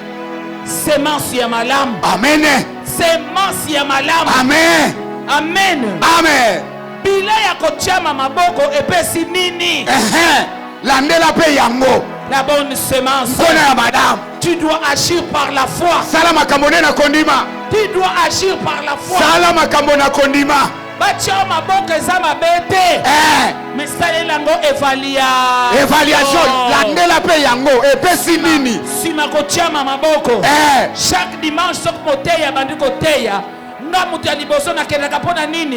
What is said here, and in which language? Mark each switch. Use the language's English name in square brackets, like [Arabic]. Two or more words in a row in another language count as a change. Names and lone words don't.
[Lingala] Semence ya malamu. Amen. Semence ya malamu. Amen. Amen. Amen. Bila ya kotiama maboko epesi nini? Landela pe yango. [French] La bonne semence. [Lingala] Nkona ya madame. [French] Tu dois agir par la foi. [Lingala] Sala makambo na kondima. [French] Tu dois agir par la foi. [Lingala] Sala makambo na kondima. Batia maboko eza mabe te. Mais salela ngo Évaluation. Landela pe yango epesi nini? Sima kotiama maboko. [French] Chaque dimanche [Lingala] sok moteya bandi koteya. Nga mutu ya liboso nakendaka mpona nini?